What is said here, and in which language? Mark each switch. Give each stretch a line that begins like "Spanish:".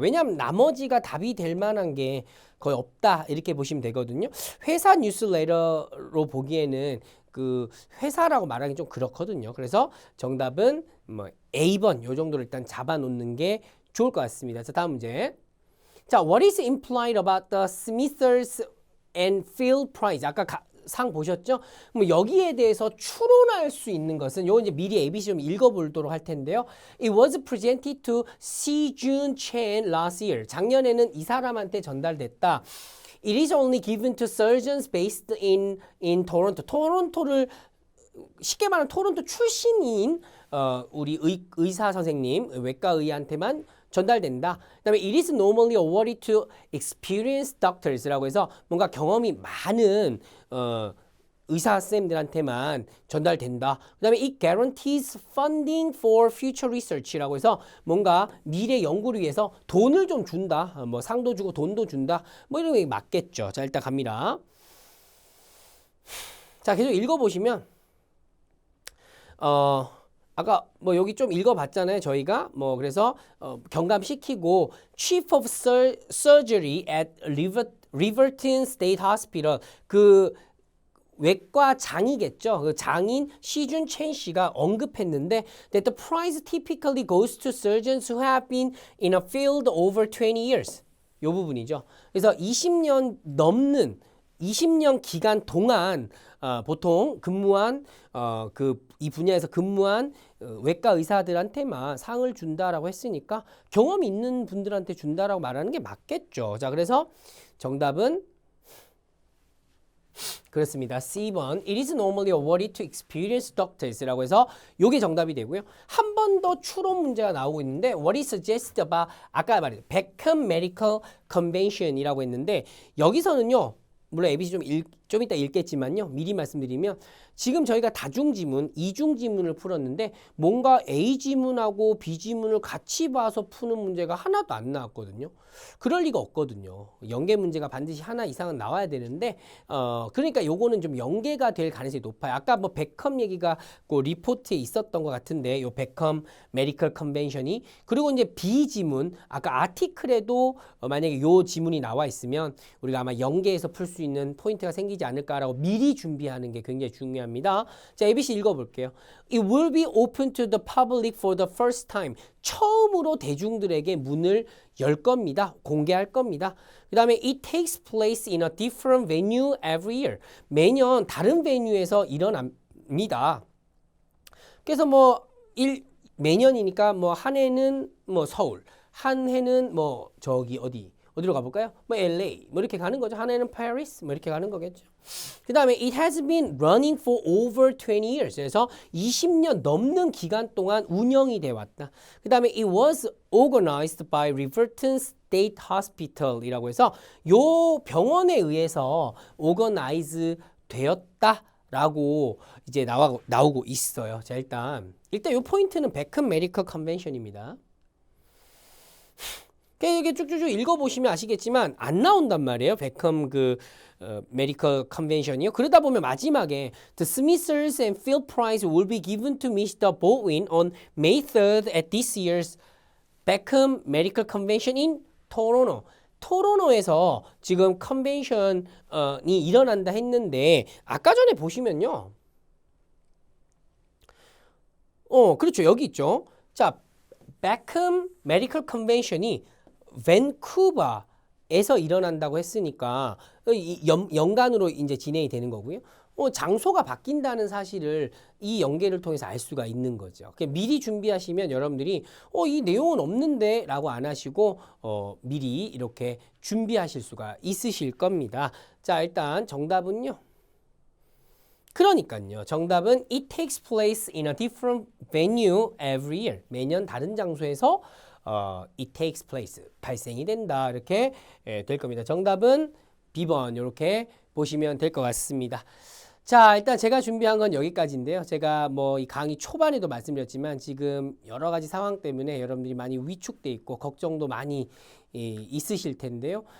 Korean: 왜냐하면 나머지가 답이 될 만한 게 거의 없다 이렇게 보시면 되거든요. 회사 뉴스레터로 보기에는 그 회사라고 말하기 좀 그렇거든요. 그래서 정답은 뭐 A번 요 정도를 일단 잡아놓는 게 좋을 것 같습니다. 자, 다음 문제.
English: 자, what is implied about the Smithers and Field Prize?
Korean: 아까 상 보셨죠? 뭐 여기에 대해서 추론할 수 있는 것은 요거 이제 미리 ABC 좀 읽어보도록 할 텐데요.
English: It was presented to Si-Jun Chen last year.
Korean: 작년에는 이 사람한테 전달됐다.
English: It is only given to surgeons based in Toronto.
Korean: 토론토를 쉽게 말하면 토론토 출신인 우리 의사 선생님, 외과의한테만 전달된다. 그다음에
English: it is normally awarded to experienced doctors
Korean: 라고 해서 뭔가 경험이 많은 의사 쌤들한테만 전달된다. 그다음에
English: it guarantees funding for future research
Korean: 라고 해서 뭔가 미래 연구를 위해서 돈을 좀 준다. 뭐 상도 주고 돈도 준다. 뭐 이런 게 맞겠죠. 자, 일단 갑니다. 자, 계속 읽어보시면 아까 뭐 여기 좀 읽어봤잖아요. 저희가 뭐 그래서 경감시키고
English: Chief of Surgery at Riverton State Hospital
Korean: 그 외과장이겠죠. 그 장인 시준 첸 씨가 언급했는데
English: that the prize typically goes to surgeons who have been in a field over 20 years.
Korean: 요 부분이죠. 그래서 20년 넘는 20년 기간 동안 보통 근무한 이 분야에서 근무한 외과 의사들한테만 상을 준다라고 했으니까 경험 있는 분들한테 준다라고 말하는 게 맞겠죠. 자, 그래서 정답은 그렇습니다.
English: C번 It is normally awarded to experienced doctors
Korean: 라고 해서 요게 정답이 되고요. 한 번 더 추론 문제가 나오고 있는데
English: What is suggested about
Korean: 아까 말했죠. Beckham Medical Convention이라고 했는데 여기서는요. 물론 ABC 좀 이따 읽겠지만요. 미리 말씀드리면 지금 저희가 다중지문, 이중지문을 풀었는데 뭔가 A지문하고 B지문을 같이 봐서 푸는 문제가 하나도 안 나왔거든요. 그럴 리가 없거든요. 연계 문제가 반드시 하나 이상은 나와야 되는데 그러니까 요거는 좀 연계가 될 가능성이 높아요. 아까 뭐 베컴 얘기가 그 리포트에 있었던 것 같은데 요 베컴 메디컬 컨벤션이 그리고 이제 B지문 아까 아티클에도 만약에 요 지문이 나와 있으면 우리가 아마 연계해서 풀 수 있는 포인트가 생기지 않을까라고 미리 준비하는 게 굉장히 중요합니다. 자, ABC 읽어볼게요.
English: It will be open to the public for the first time.
Korean: 처음으로 대중들에게 문을 열 겁니다. 공개할 겁니다. 그 다음에
English: It takes place in a different venue every year.
Korean: 매년 다른 베뉴에서 일어납니다. 그래서 매년이니까 한 해는 서울, 한 해는 저기 어디로 가볼까요? LA 이렇게 가는 거죠. 한 해는 Paris 이렇게 가는 거겠죠.
English: 그 다음에 It has been running for over 20 years.
Korean: 그래서 20년 넘는 기간 동안 운영이 돼 왔다. 그 다음에
English: It was organized by Riverton State Hospital
Korean: 이라고 해서 요 병원에 의해서 organize 되었다라고 이제 나오고 있어요. 자, 일단 요 포인트는 베컴 메디컬 컨벤션입니다. 이게 쭉쭉쭉 읽어보시면 아시겠지만 안 나온단 말이에요. 베컴 메디컬 컨벤션이요.
English: 그러다 보면 마지막에 The Smithers and Field Prize will be given to Mr. Baldwin on May 3rd at this year's Beckham Medical Convention in Toronto.
Korean: 토론토에서 지금 컨벤션이 일어난다 했는데 아까 전에 보시면요. 그렇죠. 여기 있죠. 자, Beckham Medical Convention이 밴쿠버에서 일어난다고 했으니까 연간으로 이제 진행이 되는 거고요. 장소가 바뀐다는 사실을 이 연계를 통해서 알 수가 있는 거죠. 미리 준비하시면 여러분들이 이 내용은 없는데 라고 안 하시고 미리 이렇게 준비하실 수가 있으실 겁니다. 자, 일단 정답은요. 그러니까요. 정답은
English: It takes place in a different venue every year.
Korean: 매년 다른 장소에서
English: It takes place.
Korean: 발생이 된다. 이렇게 될 겁니다. 정답은 B번 이렇게 보시면 될 것 같습니다. 자, 일단 제가 준비한 건 여기까지인데요. 제가 이 강의 초반에도 말씀드렸지만 지금 여러 가지 상황 때문에 여러분들이 많이 위축돼 있고 걱정도 많이 있으실 텐데요.